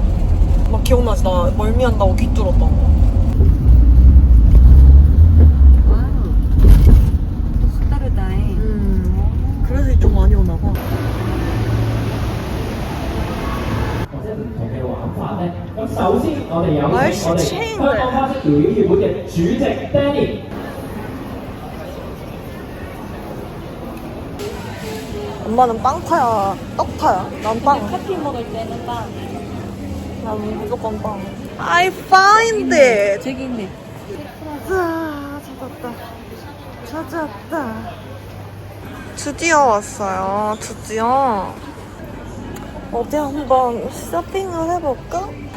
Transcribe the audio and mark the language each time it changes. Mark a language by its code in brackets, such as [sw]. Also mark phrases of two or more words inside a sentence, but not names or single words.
[ko] 막 기억나지? 나 멀미한다고 귀 뚫었던 거. 또 색다르다잉. 그래서 좀 많이 오나 봐. [yue] 同嘅玩法咧，咁首先我哋有請我哋香港花式調料協會嘅主席 Danny。 [ko] 엄마는 빵파야, 떡파야? 난 빵. 커피 먹을 때는 빵. 난 무조건 빵. [en] I find it. [ko] 저기 있네. 찾았다. 드디어 왔어요. 드디어. 어디 한번 쇼핑을 해볼까?